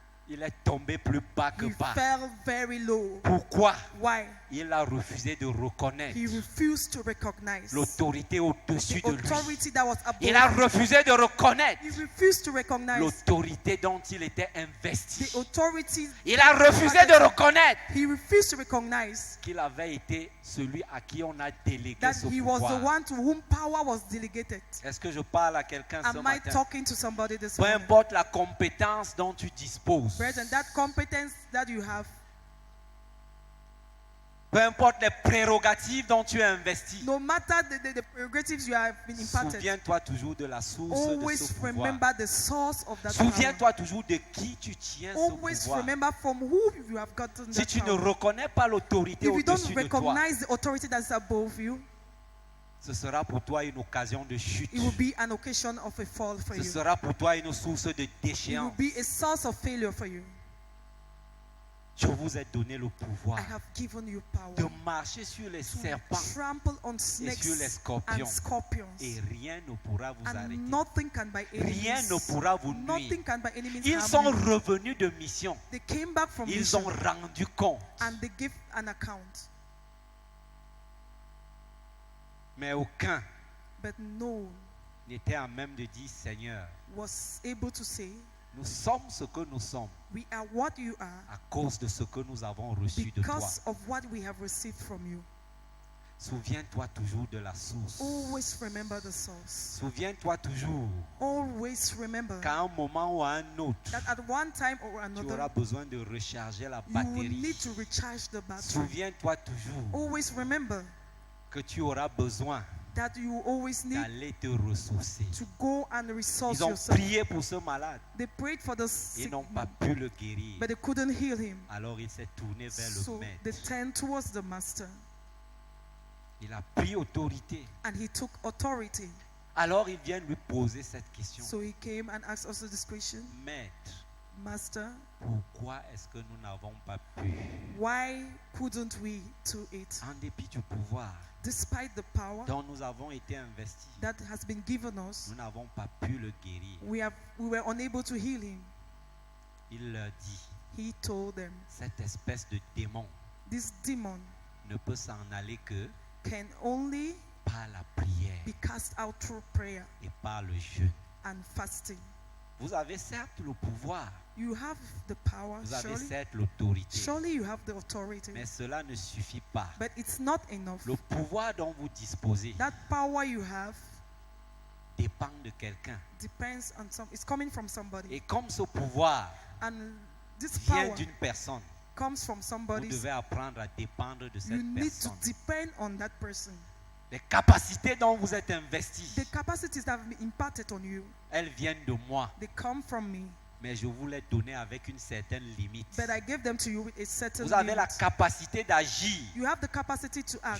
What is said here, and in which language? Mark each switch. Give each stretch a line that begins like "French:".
French: Il est tombé plus bas que
English: He
French: bas.
English: fell very low.
French: Pourquoi?
English: Why?
French: Il a refusé de reconnaître
English: He refused to recognize
French: l'autorité au-dessus
English: the
French: de lui.
English: authority that was above
French: Il a
English: him.
French: refusé de reconnaître
English: He refused to recognize
French: l'autorité dont il était
English: the
French: investi.
English: authority.
French: Il a refusé de reconnaître
English: He refused to recognize
French: qu'il avait été celui à qui on a délégué
English: that
French: ce
English: he was the
French: pouvoir.
English: one to whom power was delegated.
French: Est-ce que je parle à quelqu'un ce
English: Am I
French: matin?
English: talking to somebody this
French: Peu
English: morning?
French: importe la compétence dont tu disposes,
English: Brethren, that competence that you have,
French: peu importe les prérogatives dont tu es investi,
English: no matter the prerogatives you have been imparted,
French: souviens-toi toujours de la source de
English: always
French: ce pouvoir.
English: remember the source of that power.
French: Souviens-toi toujours de qui tu tiens ce
English: Always
French: pouvoir.
English: remember from who you have gotten
French: Si
English: that
French: tu ne
English: power.
French: reconnais pas l'autorité
English: If you don't
French: au-dessus de toi,
English: recognize the authority that's above you,
French: ce sera pour toi une occasion de chute.
English: it will be an occasion of a fall for
French: Ce
English: you.
French: sera pour toi une source de
English: It will
French: déchéance.
English: be a source of failure for you.
French: Je vous ai donné le pouvoir
English: I have given you power
French: de marcher sur les
English: to
French: serpents
English: trample on snakes
French: sur les
English: and
French: scorpions.
English: scorpions,
French: Et rien ne pourra vous
English: and
French: arrêter.
English: nothing can by any
French: Rien ne
English: means,
French: pourra vous nuire.
English: nothing can by any means
French: Ils
English: harm
French: sont
English: you.
French: revenus de mission.
English: They came back from
French: Ils
English: mission
French: ont rendu compte.
English: and they give an account,
French: Mais aucun
English: but no one
French: n'était à même de dire, Seigneur,
English: was able to say,
French: nous sommes ce que nous sommes
English: we are what you are
French: à cause de ce que nous avons reçu de toi.
English: because of what we have received from you.
French: Souviens-toi toujours de la source.
English: Always remember the source.
French: Souviens-toi toujours
English: Always remember
French: qu'à un moment ou à un autre,
English: that at one time or another,
French: auras besoin de recharger la
English: you will
French: batterie.
English: need to recharge the battery.
French: Souviens-toi toujours
English: Always remember
French: que tu auras besoin
English: that you always need
French: d'aller te ressourcer.
English: to go and resource
French: Ils ont
English: yourself.
French: prié pour ce malade.
English: They prayed for the
French: Ils
English: sick
French: n'ont pas
English: man,
French: pu le guérir.
English: but they couldn't heal him.
French: Alors il s'est tourné vers
English: So
French: le
English: they
French: maître.
English: turned towards the master
French: Il a pris autorité.
English: and he took authority.
French: Alors il vient lui poser cette question.
English: So he came and asked us this question,
French: Maître,
English: Master,
French: pourquoi est-ce que nous n'avons pas pu,
English: why couldn't we do it?
French: en dépit du pouvoir
English: Despite the power
French: dont nous avons été investis,
English: that has been given us,
French: nous n'avons pas pu le guérir?
English: we were unable to heal him.
French: Il leur dit,
English: He told them,
French: cette espèce de démon
English: this demon
French: ne peut s'en aller que
English: can only
French: par la prière
English: be cast out through prayer
French: et par le jeûne.
English: and fasting.
French: Vous avez certes le pouvoir,
English: You have the power,
French: vous avez
English: surely.
French: certes l'autorité,
English: Surely you have the authority.
French: mais cela ne suffit pas.
English: But it's not enough.
French: Le pouvoir dont vous disposez
English: That power you have
French: dépend de quelqu'un.
English: depends on some. It's coming from somebody,
French: Et comme ce pouvoir
English: and this
French: vient
English: power
French: d'une personne,
English: comes from
French: vous
English: somebody.
French: devez apprendre à dépendre de
English: You
French: cette
English: need to
French: personne.
English: depend on that person.
French: Les capacités dont vous êtes investis,
English: The capacities that have been imparted on you,
French: elles viennent de moi,
English: they come from me.
French: mais je vous les donne avec une certaine limite.
English: But I gave them to you with a certain
French: Vous avez la
English: limit.
French: capacité d'agir
English: You have the capacity to act